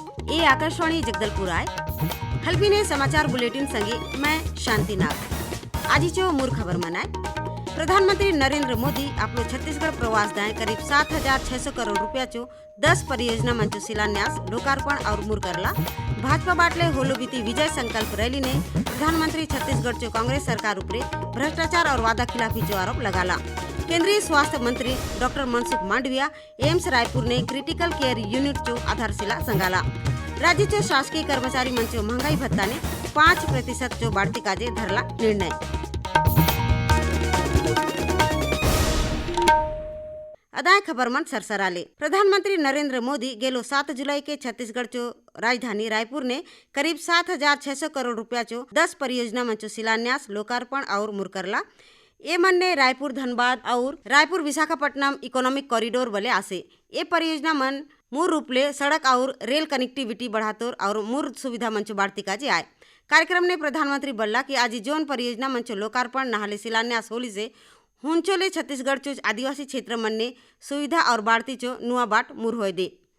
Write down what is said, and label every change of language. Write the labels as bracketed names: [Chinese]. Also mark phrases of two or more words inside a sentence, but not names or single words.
[Halbi] ये आकाशवाणी जगदलपुर आए हल्बी ने समाचार बुलेटिन संगे मैं शांति नाग। आज जो मूर खबर मनाए प्रधानमंत्री नरेंद्र मोदी अपनो छत्तीसगढ़ प्रवास दाएं करीब 7,600 करोड़ रुपया चो 10 परियोजना मंचो शिलान्यास लोकार्पण और मुर करला। भाजपा बाटले होलो बीती विजय संकल्प रैली ने प्रधानमंत्री छत्तीसगढ़ चो कांग्रेस सरकार उपरे भ्रष्टाचार और वादा खिलाफी चो आरोप लगाला। केंद्रीय स्वास्थ्य मंत्री डॉक्टर मनसुख मांडविया एम्स रायपुर ने [English] critical care unit [Halbi] चो आधारशिला संगाला। राज्य चो शासकीय कर्मचारी मंचो महंगाई भत्ता ने 5% चो बाढ़ती काजे धरला निर्णय। अदाय खबर मन सरसराले प्रधानमंत्री नरेंद्र मोदी गेलो 7 जुलाई के छत्तीसगढ़ चो राजधानी रायपुर ने करीब 7,600 करोड़ रुपया चो 10 परियोजना मंचो शिलान्यास लोकार्पण और मुर करला। ये मन ने रायपुर धनबाद और रायपुर विशाखापट्टनम [English] economic corridor [Halbi] बले आसे। ये परियोजना मन मूल रूप ले सड़क और रेल कनेक्टिविटी बढ़ातोर और मूर सुविधा मंचो बाढ़ती काजे आए। कार्यक्रम ने प्रधानमंत्री बल्ला कि आज जोन परियोजना मंचो लोकार्पण नहाले शिलान्यास होली से हुंचोले छत्तीसगढ़ चो आदिवासी क्षेत्र मन ने सुविधा और बाढ़ती चो नुआ बाट मुर होए दे।